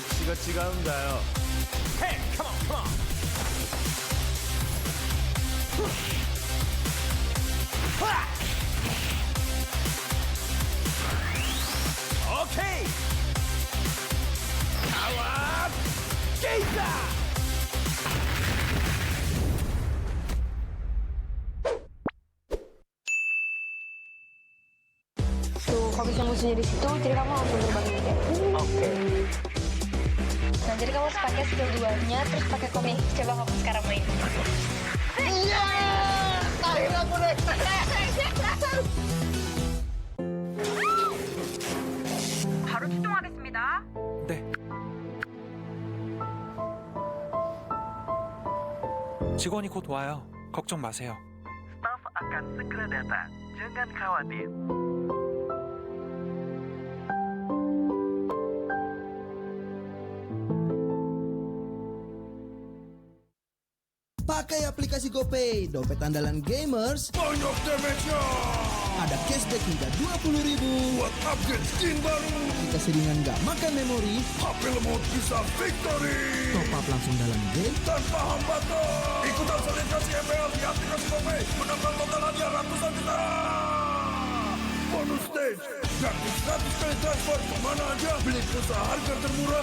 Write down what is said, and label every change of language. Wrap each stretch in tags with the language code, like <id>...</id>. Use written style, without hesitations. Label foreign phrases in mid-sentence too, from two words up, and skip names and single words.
<ja>違うんだよ。</ja> <en>Hey, come on, come on. Okay.</en> <id>Kawat Geisha. Tuh, kalau bisa musuhnya di situ, jadi kamu langsung terbang gitu. Oke. Nah, jadi kamu harus pakai skill 2-nya, terus pakai komik. Coba kamu sekarang main. Iya! Akhirnya aku naik.</id> <ko>바로 출동하겠습니다. 네. 직원이 곧 와요. 걱정 마세요.</ko> <id>Staf akan segera datang. Jangan khawatir. Pakai aplikasi GoPay, dompet andalan gamers. Banyak damage-nya. Ada cashback hingga 20.000. Buat</id> <en>upgrade skin</en> <id>baru. Jika seringan nggak makan memori, HP lemot bisa victory.</id> <en>top up</en> <id>langsung dalam game. Tanpa hambatan. Ikutan selebrasi MPL di aplikasi GoPay. Menambah total hadiah ratusan juta.</id> <en>Bonus stage.</en> <id>Gratis 100 kali transfer kemana aja. Beli pulsa harga termurah.</id>